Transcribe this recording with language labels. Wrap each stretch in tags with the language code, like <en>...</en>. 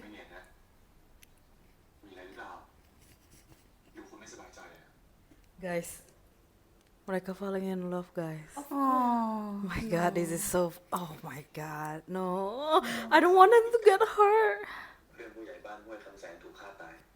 <th>ไม่เนียนนะ มีอะไรหรือเปล่าดูคุณไม่สบายใจอะ</th> <en>Guys,</en> <id>mereka</id> <en>falling in love, guys. Oh. Oh my God, this is so. Oh my God, no! I don't want him to get hurt.</en> <th>เรื่องผู้ใหญ่บ้านห้วยคำแสนถูกฆ่าตาย</th>